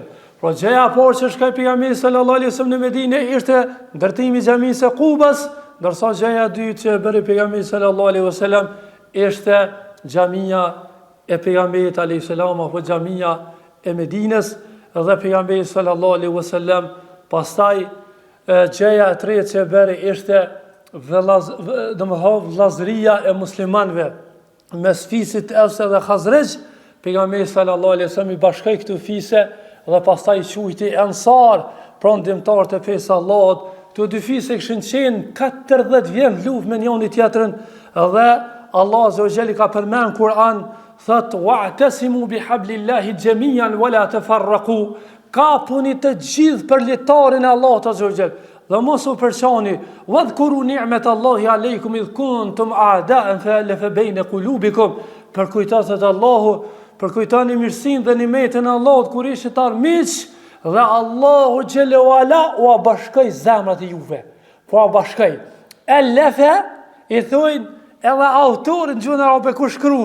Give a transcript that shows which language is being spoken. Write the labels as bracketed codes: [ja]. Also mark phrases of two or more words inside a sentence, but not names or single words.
[sq] Pra gjëja e parë që shkoi pejgamberi [ar] صلى الله عليه وسلم [sq] në Medinë ishte ndërtimi i xhamisë së Kubës, ndërsa gjëja e dytë që bëri pejgamberi [ar] صلى الله عليه وسلم [sq] ishte xhamia e pejgamberit [ar] عليه السلام [sq] apo xhamia e Medinës dhe pejgamberi [ar] صلى الله عليه وسلم [sq] pastaj gjëja e tretë që bëri ishte vëllazëria e muslimanëve mes fisit Evs dhe Khazraj. Pejgamberi [ar] صلى الله عليه وسلم [sq] i bashkoi këto fise dhe pastaj quajti Ansar, pra ndihmtarët e fesë Allahut. Këto dy fise kishin qenë 40 vjet luftë me njëri tjetrin dhe Allah [ar] عز وجل [sq] ka përmend Kur'an, thot: [ar] "واعتصموا بحبل الله جميعا ولا تفرقوا." [sq] Kapuni të gjithë për letarin e Allahut [ar] عز وجل [sq] dhe mos u përçani. [ar] "واذكروا نعمة الله عليكم إذ كنتم أعداء فألف بين قلوبكم." [sq] Përkujtohet Allahu, përkujtoni mirësinë dhe nimetin e Allahut kur ishit armiq dhe Allahu [ar] جل وعلا [sq] u bashkoi zemrat e juve. Po bashkoi. Alafa i thoin edhe autori në gjuhën arabe kur shkruan.